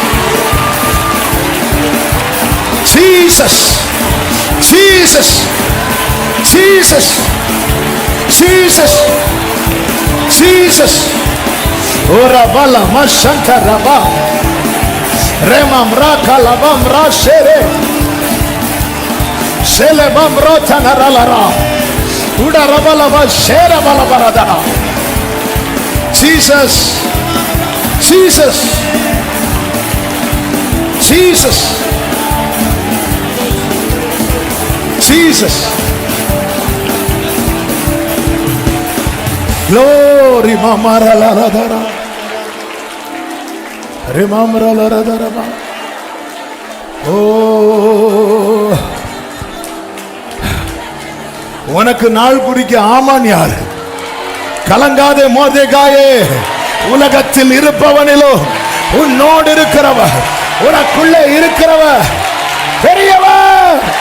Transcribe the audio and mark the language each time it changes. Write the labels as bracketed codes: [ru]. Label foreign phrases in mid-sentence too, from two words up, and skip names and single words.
[en] Jesus, Jesus, Jesus, Jesus, Jesus. Ora bala mashanta raba, remam raka labam rashere, sele bam rota naralara, uda rabala ba shera bala barada. Jesus, Jesus, Jesus, Jesus. Glory mamara la la dara, remamra la la dara ba. [ta] Oh, உனக்கு நாள் குறிக்க ஆமான் யாரு? கலங்காதே மோர்தெகாயே, உலகத்தில் இருப்பவனிலோ உன்னோடு இருக்கிறவர், உனக்குள்ளே இருக்கிறவர் பெரியவர்.